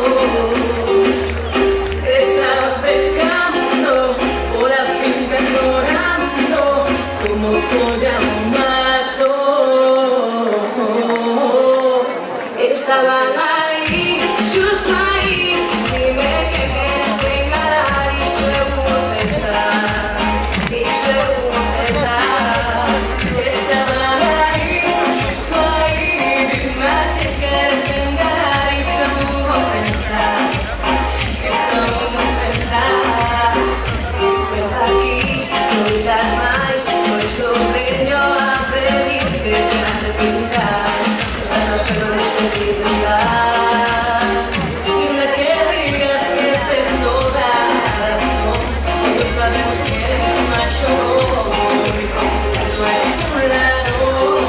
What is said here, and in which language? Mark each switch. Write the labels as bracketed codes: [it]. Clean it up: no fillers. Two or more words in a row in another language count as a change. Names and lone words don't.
[es] Estabas pecando, por la finca llorando, como polla un mato. Estaban ahí, justo ahí, dime que quieres enganar, [gl] isto é unha ofensa, isto é unha ofensa. [es] Estaban ahí, justo ahí, dime que quieres enganar, [gl] isto é unha ofensa, isto é unha ofensa. Ven pa aquí, non digas máis, por iso veño a pedir que te arrepientas. [es] Esta noche non me sentí lugar. Dime que digas que tienes toda la razón, todos sabemos que el macho tú eres un ladrón.